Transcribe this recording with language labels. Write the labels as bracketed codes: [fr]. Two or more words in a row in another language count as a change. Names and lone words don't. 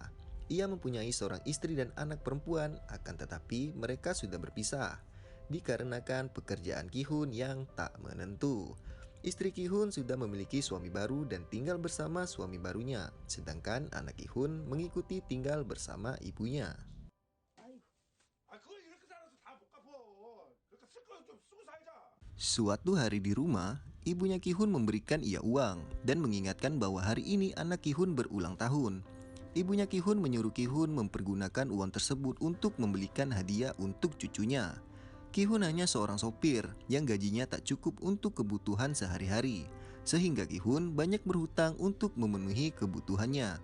[id] Ia mempunyai seorang istri dan anak perempuan, akan tetapi mereka sudah berpisah dikarenakan pekerjaan Ki-hun yang tak menentu. Istri Ki-hun sudah memiliki suami baru dan tinggal bersama suami barunya, sedangkan anak Ki-hun mengikuti tinggal bersama ibunya. [ko] 그걸 이렇게 살아서 다 못 갚어. 그러니까 쓸 거 좀 쓰고 살자. [id] Suatu hari di rumah, ibunya Ki-hun memberikan ia uang dan mengingatkan bahwa hari ini anak Ki-hun berulang tahun. Ibunya Ki-hun menyuruh Ki-hun mempergunakan uang tersebut untuk membelikan hadiah untuk cucunya. Ki-hun hanya seorang sopir yang gajinya tak cukup untuk kebutuhan sehari-hari, sehingga Ki-hun banyak berhutang untuk memenuhi kebutuhannya.